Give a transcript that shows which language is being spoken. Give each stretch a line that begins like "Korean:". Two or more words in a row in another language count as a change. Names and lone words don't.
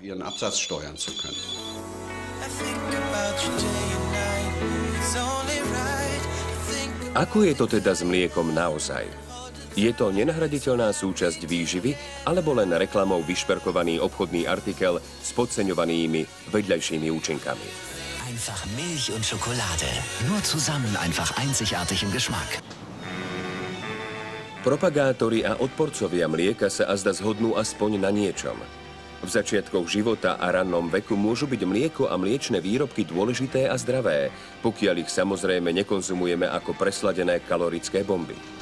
Slovak: Ako je to teda s mliekom naozaj? Je to nenahraditeľná súčasť výživy, alebo len reklamou vyšperkovaný obchodný artikel s podceňovanými vedľajšími účinkami?
German: Einfach Milch und Schokolade. Nur zusammen einfach einzigartig im Geschmack.
Slovak: Propagátori a odporcovia mlieka sa azda zhodnú aspoň na niečom. V začiatkoch života a rannom veku môžu byť mlieko a mliečne výrobky dôležité a zdravé, pokiaľ ich samozrejme nekonzumujeme ako presladené kalorické bomby.